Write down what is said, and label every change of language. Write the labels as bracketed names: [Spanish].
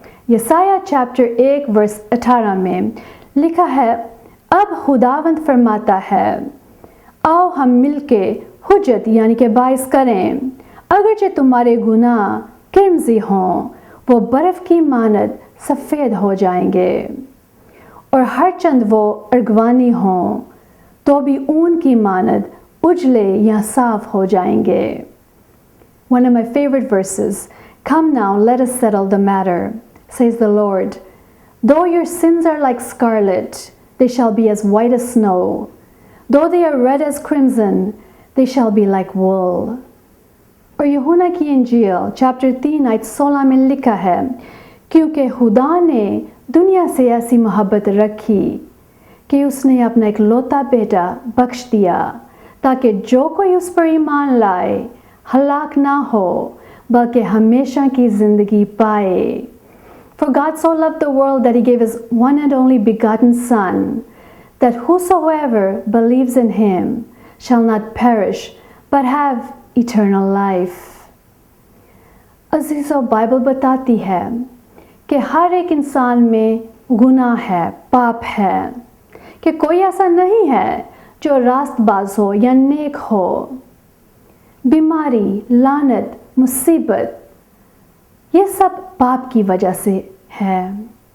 [Hindi] यसाया chapter 1 verse 18 में लिखा है, अब खुदावंद फरमाता है, आओ हम मिलके हुज्जत यानी कि बाइस करें। अगरचे तुम्हारे गुनाह किरमजी हों, वो बर्फ़ की मानद सफ़ेद हो जाएंगे, और हर चंद वो अर्गवानी हों तो भी ऊन की मानद उजले या साफ हो जाएंगे। [English] One of my favorite verses, come now, let us settle the matter, says the Lord. Though your sins are like scarlet, they shall be as white as snow. Though they are red as crimson, they shall be like wool. [Hindi] और यूहन्ना की इंजील chapter 3 आयत 16 में लिखा है, क्योंकि खुदा ने दुनिया से ऐसी मोहब्बत रखी कि उसने अपना इकलौता बेटा बख्श दिया, ताकि जो कोई उस पर ईमान लाए हलाक ना हो, बल्कि हमेशा की ज़िंदगी पाए। [English] For God so loved the world that he gave his one and only begotten Son, that whosoever believes in him shall not perish, but have eternal life. [Hindi] अज़ीज़ों, Bible बताती है कि हर एक इंसान में गुनाह है, पाप है, कि कोई ऐसा नहीं है जो रास्तबाज हो या नेक हो। बीमारी, लानत, मुसीबत, ये सब पाप की वजह से है।